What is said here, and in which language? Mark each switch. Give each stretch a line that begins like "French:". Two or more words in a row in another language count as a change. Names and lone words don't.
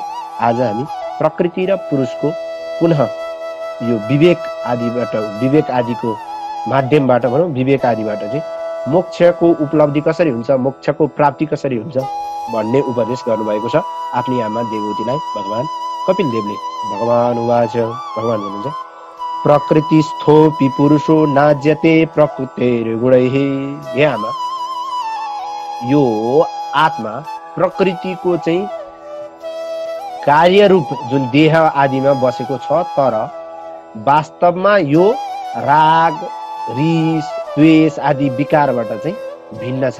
Nepali: आज हामी प्रकृति र पुरुषको पुनः यो विवेक आदिको माध्यमबाट भनौं, विवेक आदिबाट चाहिँ मोक्षको उपलब्धि कसरी हुन्छ, मोक्षको प्राप्ति कसरी हुन्छ भन्ने उपदेश गर्नुभएको छ आफ्नी आमा देवहूतिलाई भगवान कपिल देवले।
Sanskrit: भगवान उवाच,
Nepali: भगवान भन्नुहुन्छ
Sanskrit: प्रकृतिस्थोऽपि पुरुषो नाज्यते प्रकृतिर्गुणैः।
Nepali: हे आमा, यो आत्मा प्रकृतिको चाहिँ कार्यरूप जुन देह आदिमा बसेको छ, तर वास्तवमा यो राग रिस द्वेष आदि विकारबाट चाहिँ भिन्न छ।